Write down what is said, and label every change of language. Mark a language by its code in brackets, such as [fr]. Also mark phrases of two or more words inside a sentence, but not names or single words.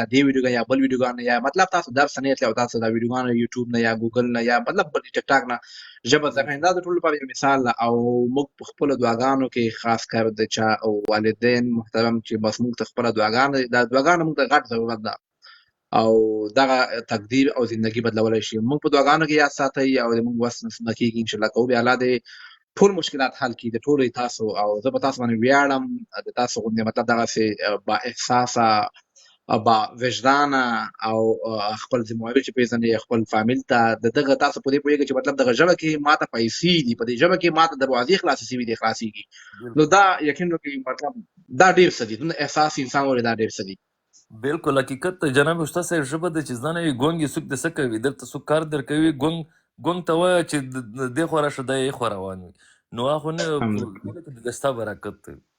[ps] دې ویډیوګانو یا بل ویډیوګانو یا مطلب تاسو درس نه تللی او تاسو دا ویډیوګانو یوټیوب نه یا ګوګل نه یا مطلب بل ټیک ټاک نه ژبه زده کوئ دا د ټولو لپاره یو مثال ده او موږ په خپلو دعاګانو کې خاص کر د چا والدین محترم چې بس موږ ته خپله دعاګانې دا دعاګانو موږ ته غټ ضرورت ده او دغه تقدیر او زندگی بدلولی شي موږ په دعاګانو کې یاد ساتئ او زموږ وس نه کېږي انشاءالله کوو بیا الله دې ټول مشکلات حل کړي د ټولو تاسو او زه په تاسو باندې ویاړم د تاسو غوندې مطلب دغسې با احساسه با وجدانه او خپل ذمهواري چې پېژنئ خپل فامیل ته د دغه تاسو په دې پوهېږئ چې مطلب دغه ژبه کې ماته پیسې دي په دې ژبه کې ماته دروازې خلاصې شوي دي خلاصېږي نو دا یقین وکړئ مطلب دا ډېر څه دي دومره احساس انسان ولري دا ډېر څه دي بالکل حقیقت ته جناب استاد صاحب ژبه د چې زده نه وي ګونګ یې څوک د څه کوي دلته څوک کار در کوي ګونګ ته وایه چې دې خوا راشه دا یې خوا روان وي نو هغه خو نه د ستا برکت دی